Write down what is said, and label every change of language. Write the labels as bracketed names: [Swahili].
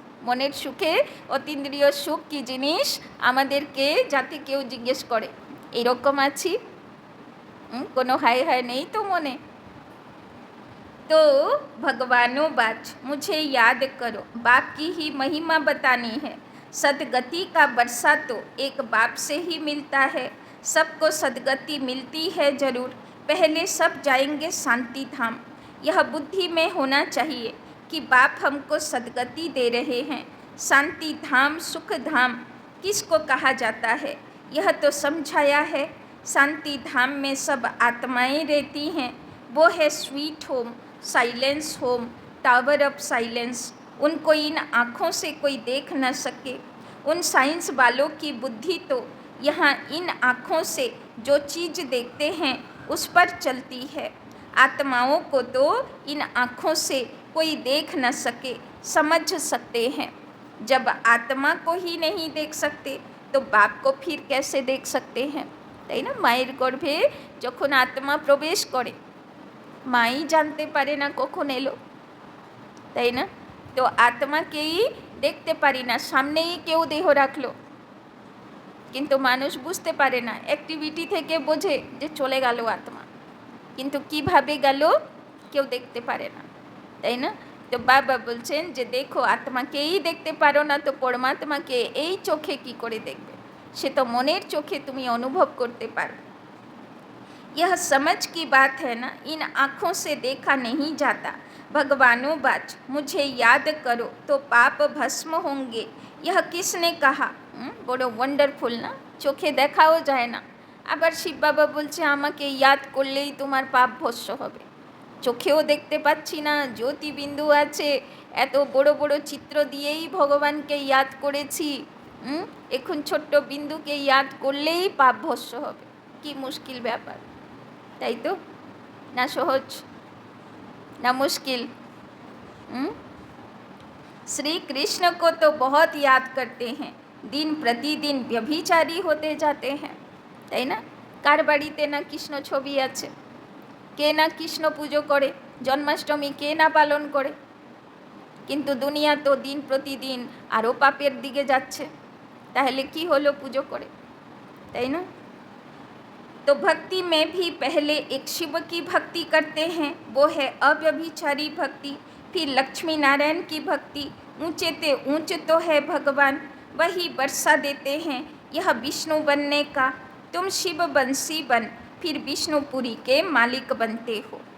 [Bangla] মনের সুখে অতীন্দ্রিয় সুখ কি জিনিস আমাদেরকে যাতে কেউ জিজ্ঞেস করে এরকম আছি? কোনো হাই হাই নেই তো মনে। [Hindi] तो भगवानो बाच मुझे याद करो, बाप की ही महिमा बतानी है। सदगति का वर्षा तो एक बाप से ही मिलता है। सबको सदगति मिलती है जरूर, पहले सब जाएंगे शांति धाम। यह बुद्धि में होना चाहिए कि बाप हमको सदगति दे रहे हैं। शांति धाम सुख धाम किसको कहा जाता है यह तो समझाया है। शांति धाम में सब आत्माएं रहती हैं, वो है sweet home, silence home, tower of silence. उनको इन आँखों से कोई देख न सके। उन साइंस वालों की बुद्धि तो यहाँ इन आँखों से जो चीज़ देखते हैं उस पर चलती है। आत्माओं को तो इन आँखों से कोई देख न सके, समझ सकते हैं। जब आत्मा को ही नहीं देख सकते तो बाप को फिर कैसे देख सकते हैं? [Bangla] তাই না? মায়ের গর্ভে যখন আত্মা প্রবেশ করে মাই জানতে পারে না কখন এলো, তাই না? তো আত্মাকেই দেখতে পারি না, সামনেই কেউ দেহ রাখলো, কিন্তু মানুষ বুঝতে পারে না, অ্যাক্টিভিটি থেকে বোঝে যে চলে গেল আত্মা, কিন্তু কিভাবে গেল কেউ দেখতে পারে না, তাই না? তো বাবা বলছেন যে দেখো আত্মাকেই দেখতে পারো না তো পরমাত্মাকে এই চোখে কি করে দেখবে? সে তো মনের চোখে তুমি অনুভব করতে পারো। [Hindi] यह समझ की बात है ना, इन आँखों से देखा नहीं जाता। भगवानो बाच मुझे याद करो तो पाप भस्म होंगे। यह किसने कहा? बड़ो वंडरफुल ना, [Bangla] চোখে দেখাও যায় না, আবার শিব বাবা বলছে আমাকে ইয়াদ করলেই তোমার পাপ ভস্ম হবে। চোখেও দেখতে পাচ্ছি না, জ্যোতিবিন্দু আছে, এত বড় বড় চিত্র দিয়েই ভগবানকে ইয়াদ করেছি, এখন ছোট্ট বিন্দুকে ইয়াদ করলেই পাপ ভস্ম হবে। কি মুশকিল ব্যাপার, তাই তো? না সহজ না মুশকিল? [Hindi] श्री कृष्ण को तो बहुत याद करते हैं, दिन प्रतिदिन व्यभिचारी होते जाते हैं, [Bangla] তাই না? কার বাড়িতে না কৃষ্ণ ছবি আছে, কে না কৃষ্ণ পুজো করে, জন্মাষ্টমী কে না পালন করে, কিন্তু দুনিয়া তো দিন প্রতিদিন আরও পাপের দিকে যাচ্ছে, তাহলে কি হলো পুজো করে, তাই না? [Hindi] तो भक्ति में भी पहले एक शिव की भक्ति करते हैं, वो है अव्यभिचारी भक्ति। फिर लक्ष्मी नारायण की भक्ति, ऊंचे ते ऊंच तो है भगवान, वही वर्षा देते हैं यह विष्णु बनने का। तुम शिव बंसी बन, फिर विष्णुपुरी के मालिक बनते हो।